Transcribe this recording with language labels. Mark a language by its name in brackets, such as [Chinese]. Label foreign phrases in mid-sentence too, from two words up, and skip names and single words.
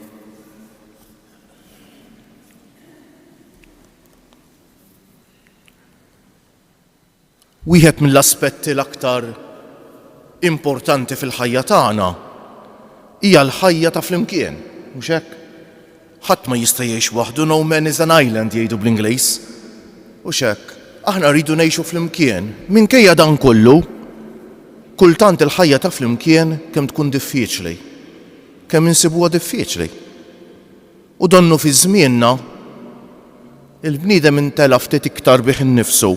[Maltese] Wieħed mill-aspetti l-aktar importanti fil-ħajja tagħna hija l-ħajja ta' flimkien, mhux hekk? Ħadd ma jista' jgħix waħdu, [English] no man is an island [Maltese] jgħidu bl-Ingliż. Mhux hekk? Aħna rridu ngħixu flimkien. Minkejja dan kollu, kultant il-ħajja ta' flimkien kemm tkun diffiċli, kemm insibuha diffiċli. U donnu fi żmienna il-bniedem intela ftit iktar bih innifsu.